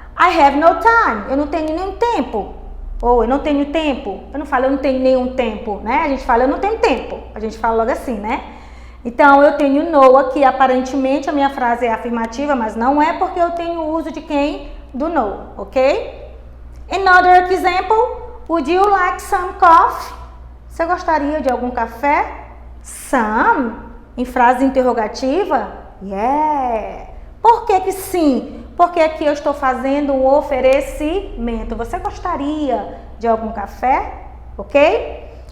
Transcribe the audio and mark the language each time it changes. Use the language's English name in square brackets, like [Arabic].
[English] I have no time. [Portuguese] Eu não tenho nenhum tempo. Ou eu não tenho tempo. Eu não falo eu não tenho nenhum tempo, né? A gente fala eu não tenho tempo. A gente fala logo assim, né? Então, eu tenho no aqui, aparentemente a minha frase é afirmativa, mas não é porque eu tenho o uso de quem? Do no, ok? [English] Another example, would you like some coffee? [Portuguese] Você gostaria de algum café? Some, em frase interrogativa? Yeah. Por que que sim? Porque aqui eu estou fazendo um oferecimento. Você gostaria de algum café? Ok?